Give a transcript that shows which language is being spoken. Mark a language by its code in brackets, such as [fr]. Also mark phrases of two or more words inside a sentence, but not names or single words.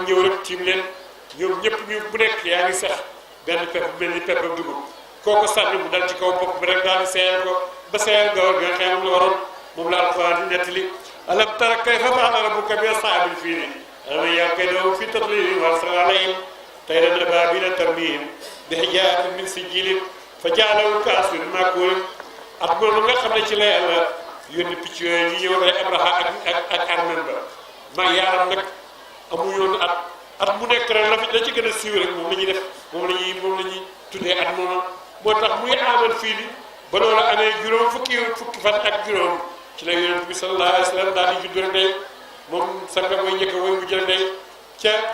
[wo] ñëw rek tiim leen ñoom ñëpp ñu bu nekk yaa ngi sax benn pepp mel ni pepp dugub kooku sànni mu dal ci kaw bopp bi rek daal di seeyal ko ba seeyal gawar bi nga xam moom la waroon moom la alquran di nettali [ar] ألم تر كيف فعل ربك بأصحاب الفيل ألم يأخذهم في تضليل وأرسل عليهم طيرا أبابيل ترميهم بحجارة من سجيل فجعلهم كعصف مأكول [wo] at moom nga xam ne ci la yàlla yónni picc yooyu ñu ñëw rek Abraha ak armem ba ma yaaram nag amu yoon at mu nekk rek la ci gën a siiw rek moom la ñuy def moom la ñuy tuddee at moom moo tax muy amal fii li ba loolu amee juróom fukki fan ak juróom ci la yonent bi [ar] صلى الله عليه وسلم [wo] daal di judd rek day moom sanga mooy njëkk woy mu jël day ca